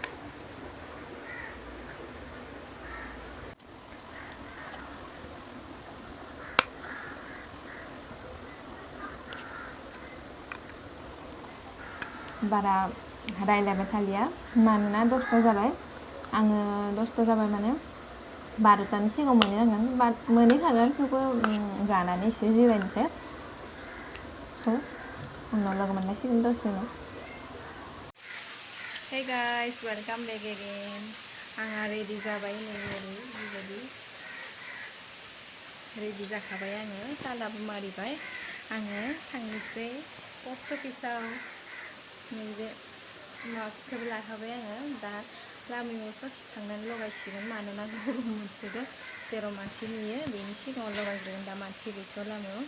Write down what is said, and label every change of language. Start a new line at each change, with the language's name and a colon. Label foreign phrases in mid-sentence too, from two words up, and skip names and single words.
Bodo: बारा रायलायबाय थालिया मानोना 10ता जाबाय आङो 10ता जाबाय माने 12तानि सिगाङाव मोनहैनांगोन मोनहैखागोन थेवबो जानानै एसे जिरायनोसै स' उनाव लोगो मोनलायसिगोन दसे उनाव।
English: Hey guys, welcome back again.
Bodo: आंहा रेडि जाबाय नै बेबायदि रेडि जाखाबाय आङो तालाबो मारिबाय आङो थांनोसै पस्ट अफिसाव। नैबे मास्कखौबो लाखाबाय आङो दा लामायाव ससे थांनानै लगायसिगोन मानोना गरम मोनसोदों जेराव मानसि नुयो बेनि सिगाङाव लगायग्रोगोन दा मानसि गैथ'आ लामायाव।